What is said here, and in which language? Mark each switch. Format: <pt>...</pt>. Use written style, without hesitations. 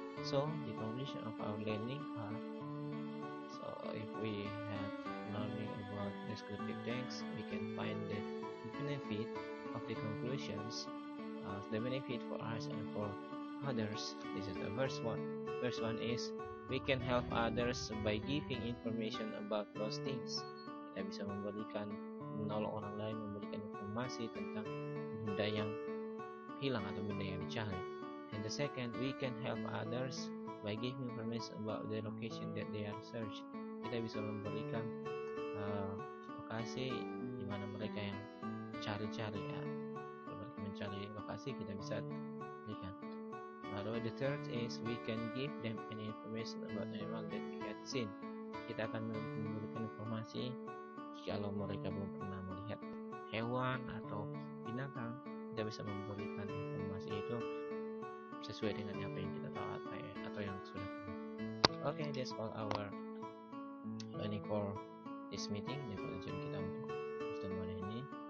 <en>So the conclusion of our learning are, so if we have learning about descriptive text, we can find the benefit of the conclusions, the benefit for us and for others. This is the first one. First one is we can help others by giving information about those things.</en> <id>Kita bisa menolong orang lain, memberikan informasi tentang benda yang hilang atau benda yang dicari.</id> <en>And the second, we can help others by giving information about the location that they are searched.</en> <id>Kita bisa memberikan lokasi di mana mereka yang cari-cari ya. Kalau mereka mencari lokasi, kita bisa berikan.</id> <en>Lalu the third is we can give them any information about animal that we had seen.</en> <id>Kita akan memberikan informasi kalau mereka belum pernah melihat hewan atau binatang, kita bisa memberikan informasi itu sesuai dengan apa yang kita tahu atau yang sudah pernah.</id> <en>Okay, that's all our learning for this meeting.</en> <id>Ini pelajaran kita untuk pertemuan ini.</id>